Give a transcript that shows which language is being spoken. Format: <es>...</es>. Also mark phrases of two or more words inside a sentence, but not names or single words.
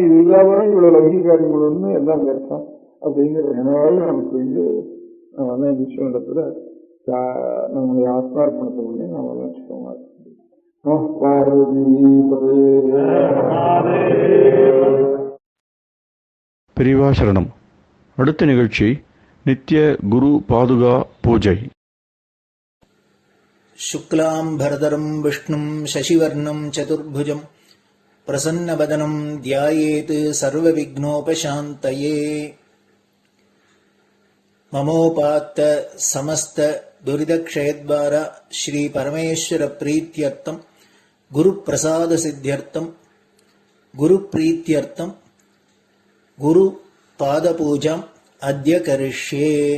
<ta>இது இல்லாம இவ்வளவு லௌகிக காரியங்கள் ஒன்று எல்லாம் கிடைக்கும் அப்படிங்கிற நினைவாக நமக்கு நம்ம விஷயத்துல நம்முடைய ஆத்மார்ப்பணத்தை பண்ணி நம்ம லட்சியமா பெரியவா சரணம். அடுத்த நிகழ்ச்சி நித்திய குரு பாதுகா பூஜை.</ta> <sa>शुक्लां भरदरं विष्णुं शशिवर्णं चतुर्भुजं प्रसन्नवदनं ध्यायेत् सर्वविघ्नोपशान्तये. ममोपात्त समस्त दुरितक्षयद्वार श्री परमेश्वर प्रीत्यर्थं गुरुप्रसाद सिद्ध्यर्थं गुरुप्रीत्यर्थं गुरु पादपूजाम् अद्य करिष्ये.</sa>